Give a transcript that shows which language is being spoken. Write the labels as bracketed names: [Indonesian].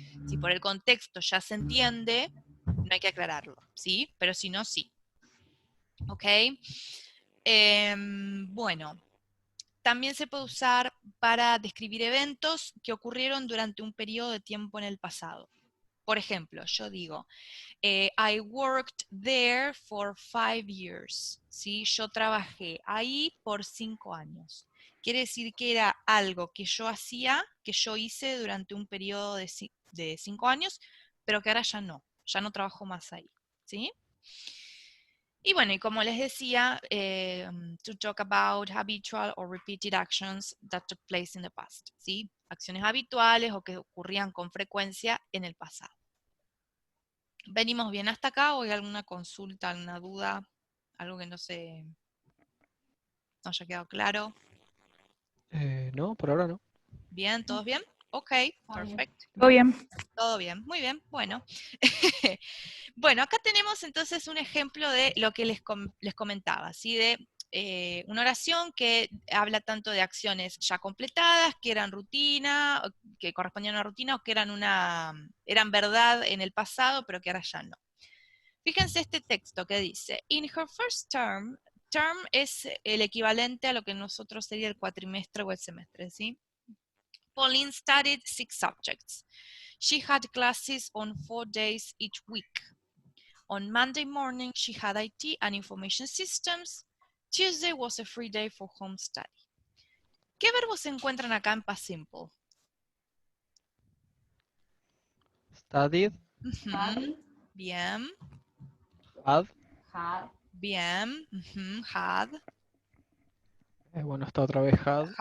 [Spanish] Si por el contexto ya se entiende, no hay que aclararlo, ¿sí? Pero si no, sí. ¿Ok? Bueno, también se puede usar para describir eventos que ocurrieron durante un periodo de tiempo en el pasado. Por ejemplo, yo digo, [English] I worked there for 5 years. [Spanish] ¿Sí? Yo trabajé ahí por 5 años. Quiere decir que era algo que yo hacía, que yo hice durante un periodo de 5 años, pero que ahora ya no trabajo más ahí. ¿Sí? Y bueno, y como les decía, [English] to talk about habitual or repeated actions that took place in the past. [Spanish] ¿Sí? Acciones habituales o que ocurrían con frecuencia en el pasado. ¿Venimos bien hasta acá o hay alguna consulta, alguna duda? Algo que no haya quedado claro. No, por ahora no. ¿Bien? ¿Todos bien? Ok, Está bien. perfecto. Todo bien. Todo bien, muy bien, bueno. Bueno, acá tenemos entonces un ejemplo de lo que les comentaba, ¿sí? De una oración que habla tanto de acciones ya completadas, que eran rutina, que correspondían a una rutina, o que eran verdad en el pasado, pero que ahora ya no. Fíjense este texto que dice, [English] in her first term, [Spanish] term es el equivalente a lo que nosotros sería el cuatrimestre o el semestre, ¿sí? [English] Pauline studied 6 subjects. She had classes on 4 days each week. On Monday morning, she had IT and information systems. Tuesday was a free day for home study. [Spanish] ¿Qué verbos se encuentran acá en past simple? [English] Studied, Study, [Spanish] Bien, [English] had, had, [Spanish] bien, had. bueno, está otra vez had,